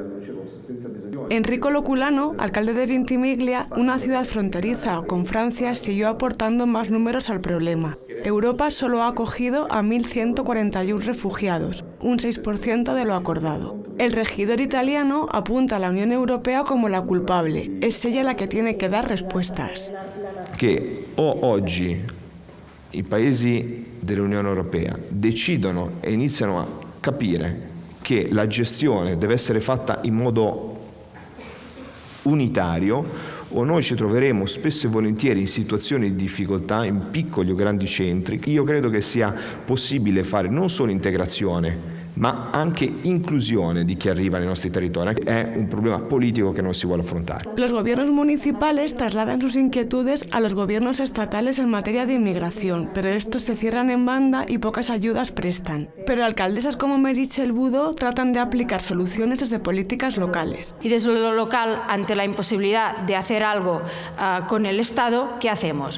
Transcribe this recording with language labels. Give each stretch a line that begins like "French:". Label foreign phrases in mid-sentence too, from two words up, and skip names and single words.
Spanish: Enrico Loculano, alcalde de Ventimiglia, una ciudad fronteriza con Francia, siguió aportando más números al problema. Europa solo ha acogido a 1.141 refugiados, un 6% de lo acordado. El regidor italiano apunta a la Unione Europea como la culpable. Es ella la que tiene que dar respuestas.
Italian: Che oggi i paesi dell'Unione Europea decidono e iniziano a capire che la gestione deve essere fatta in modo unitario, o noi ci troveremo spesso e volentieri in situazioni di difficoltà in piccoli o grandi centri. Io credo che sia possibile fare non solo integrazione, ma anche inclusione di chi arriva nei nostri territori. È un problema politico que no se vuole affrontare.
Spanish: Los gobiernos municipales trasladan sus inquietudes a los gobiernos estatales en materia de inmigración, pero estos se cierran en banda y pocas ayudas prestan. Pero alcaldesas como Meritxell Budó tratan de aplicar soluciones desde políticas locales. Y desde lo local, ante la imposibilidad de hacer algo con el Estado, ¿qué hacemos?